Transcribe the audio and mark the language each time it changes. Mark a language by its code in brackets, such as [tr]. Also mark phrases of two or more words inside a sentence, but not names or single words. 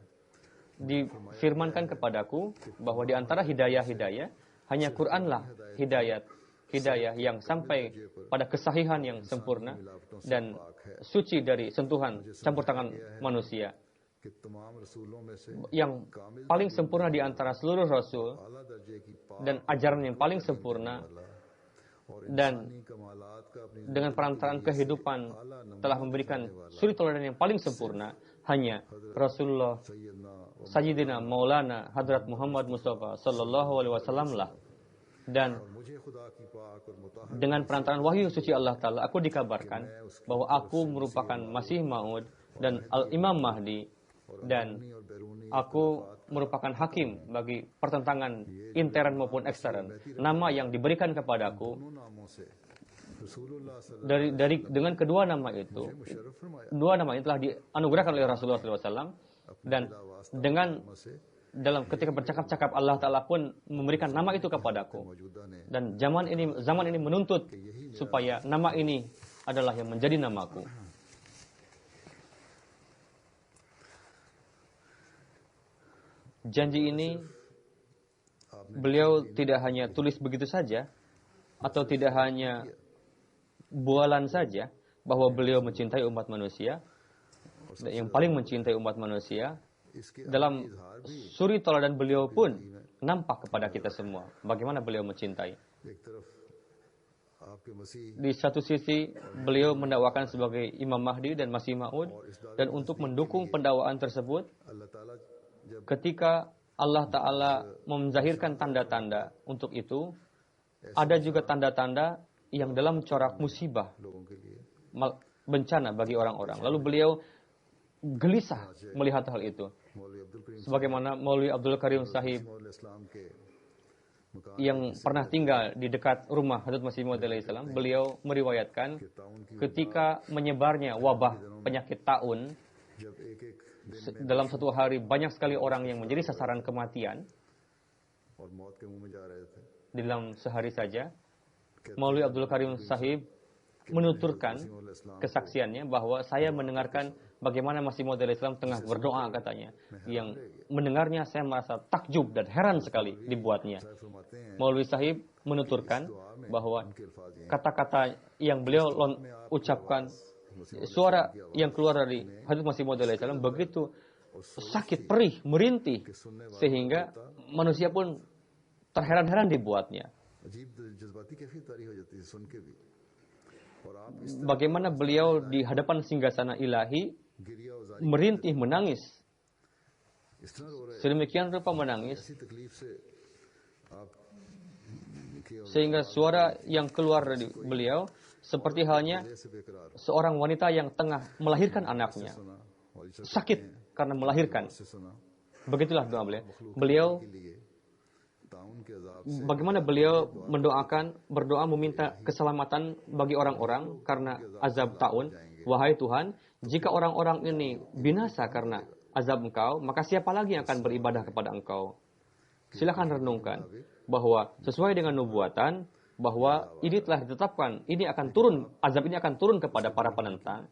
[id] Difirmankan kepadaku bahwa di antara hidayah-hidayah, hanya Quranlah hidayah yang sampai pada kesahihan yang sempurna dan suci dari sentuhan campur tangan manusia. [ur] کہ تمام رسولوں میں سے [id] yang paling sempurna di antara seluruh rasul [ur] اعلیٰ درجے کی پاک [id] dan ajaran yang paling sempurna और dan [ur] انسانی کمالات کا اپنی [id] dengan perantaraan kehidupan telah memberikan suri teladan yang paling sempurna hanya Rasulullah सैयदना Sayyidina Maulana Hadrat Muhammad Mustafa [ar] صلى الله عليه وسلم [id] lah. Dan [ur] مجھے خدا کی پاک اور مطہر [id] dengan perantaraan wahyu suci Allah Ta'ala, aku dikabarkan bahwa aku merupakan Masih Maud dan Al-Imam Mahdi, dan [ur] اور بیرونی [id] aku merupakan hakim bagi pertentangan intern maupun ekstern. Nama yang diberikan kepadaku [ur] دونوں ناموں سے رسول اللہ صلی اللہ [id] dari dengan kedua nama itu, [ur] مشرف فرمایا [id] dua nama ini telah dianugerahkan oleh Rasulullah SAW, dan dengan से dalam ketika bercakap-cakap Allah Ta'ala pun memberikan nama itu kepadaku. [ur] موجودہ نے [id] Dan zaman ini menuntut supaya nama ini adalah yang menjadi namaku. Janji ini beliau tidak hanya tulis begitu saja, atau tidak hanya bualan saja, bahwa beliau mencintai umat manusia, yang paling mencintai umat manusia. इसके Dalam suri teladan beliau pun nampak kepada kita semua bagaimana beliau mencintai. [ur] ایک طرف آپ کے مسیح [id] Di satu sisi beliau mendakwakan sebagai Imam Mahdi dan Masih Maud, dan untuk mendukung pendakwaan tersebut, [ur] اللہ تعالیٰ جب [id] ketika Allah Ta'ala menzahirkan tanda-tanda untuk itu, ada juga tanda-tanda yang dalam corak musibah, [ur] لوگوں کے لیے [id] bencana bagi orang-orang. Lalu beliau gelisah melihat hal itu. मौलवी अब्दुल करीम Sebagaimana Maulwi Abdul Karim Sahib [ur] مولوی اسلام کے مکان [id] yang pernah tinggal di dekat rumah Hadrat Masih Maud alaihissalam, beliau meriwayatkan [ur] کے طاعون کی [id] ketika menyebarnya wabah penyakit taun, [ur] جب ایک ایک دن [id] dalam satu hari banyak sekali orang yang menjadi sasaran kematian [ur] اور موت کے منہ میں جا رہے تھے [id] di dalam sehari saja. Maulwi Abdul Karim Sahib menuturkan [ur] مولوی اسلام [id] kesaksiannya bahwa saya mendengarkan bagaimana Masih Maud alaihissalam tengah berdoa, katanya. Yang mendengarnya saya merasa takjub dan heran sekali dibuatnya. [ur] فرماتے ہیں [id] Maulwi Sahib menuturkan bahwa [ur] ان کے الفاظ یہ ہیں, [id] kata-kata yang beliau ucapkan, suara yang keluar dari Hadrat Masih Maud alaihissalam begitu sakit, perih, merintih, sehingga manusia pun terheran-heran dibuatnya. [ur] عجیب جذباتی کیفیت طاری ہو جاتی ہے سن کے بھی اور آپ اس [id] Bagaimana beliau di hadapan singgasana ilahi [ur] گریہ زاری [id] merintih, menangis, [ur] اس طرح رو رہے [id] sedemikian rupa menangis, [ur] ایسی تکلیف سے آپ کی [id] sehingga suara yang keluar dari beliau seperti halnya [ur] سے بیقرار [id] seorang wanita yang tengah melahirkan anaknya, [ur] سنا اور اس [id] sakit karena melahirkan. [ur] سے سنا [id] Begitulah doa beliau. Beliau [ur] کے لیے طاعون کے عذاب [id] bagaimana beliau mendoakan, berdoa meminta keselamatan bagi orang-orang karena azab taun. Wahai Tuhan, jika orang-orang ini binasa karena azab Engkau, maka siapa lagi yang akan beribadah kepada Engkau? Silakan renungkan bahwa sesuai dengan nubuatan, bahwa ini telah ditetapkan, ini akan turun, azab ini akan turun kepada para penentang.